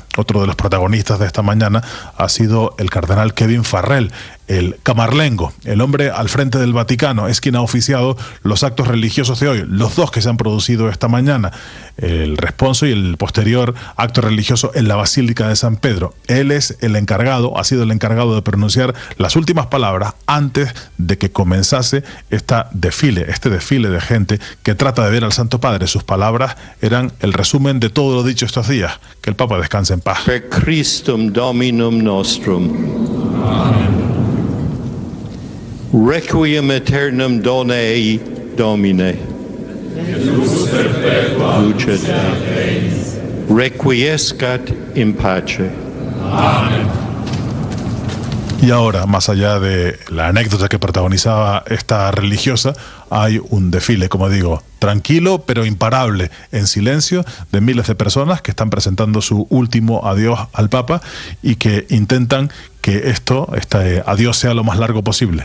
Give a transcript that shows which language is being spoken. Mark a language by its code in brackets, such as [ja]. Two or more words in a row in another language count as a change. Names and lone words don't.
[es] Otro de los protagonistas de esta mañana ha sido el cardenal Kevin Farrell, el camarlengo, el hombre al frente del Vaticano, es quien ha oficiado los actos religiosos de hoy, los 2 que se han producido esta mañana, el responso y el posterior acto religioso en la Basílica de San Pedro. Él es el encargado, ha sido el encargado de pronunciar las últimas palabras antes de que comenzase este desfile de gente que trata de ver al Santo Padre. Sus palabras eran el resumen de todo lo dicho estos días. Que el Papa descanse en paz. [la] Per Christum Dominum nostrum. Amen. Requiem aeternam Done Domine. Lucet. Requiescat in pace. Amén. [es] Y ahora, más allá de la anécdota que protagonizaba esta religiosa, hay un desfile, como digo, tranquilo pero imparable, en silencio, de miles de personas que están presentando su último adiós al Papa y que intentan que este adiós sea lo más largo posible.